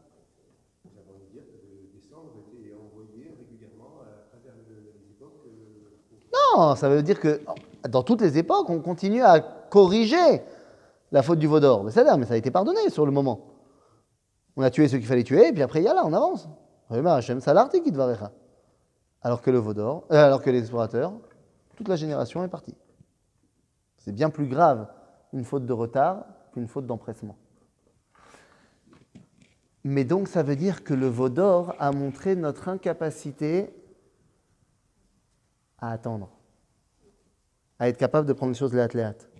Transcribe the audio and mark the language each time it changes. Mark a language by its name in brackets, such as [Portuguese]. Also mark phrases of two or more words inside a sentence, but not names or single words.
[French] Non, ça veut dire que dans toutes les époques, on continue à corriger la faute du veau d'or. Mais ça a été pardonné sur le moment. On a tué ceux qu'il fallait tuer, et puis après, yallah, on avance. [Hebrew] ויאמר השם סלחתי כדברך. [French] Alors que le veau d'or, alors que l'explorateur, toute la génération est partie. C'est bien plus grave une faute de retard qu'une faute d'empressement. Mais donc ça veut dire que le veau d'or a montré notre incapacité à attendre, à être capable de prendre les choses léat-léat.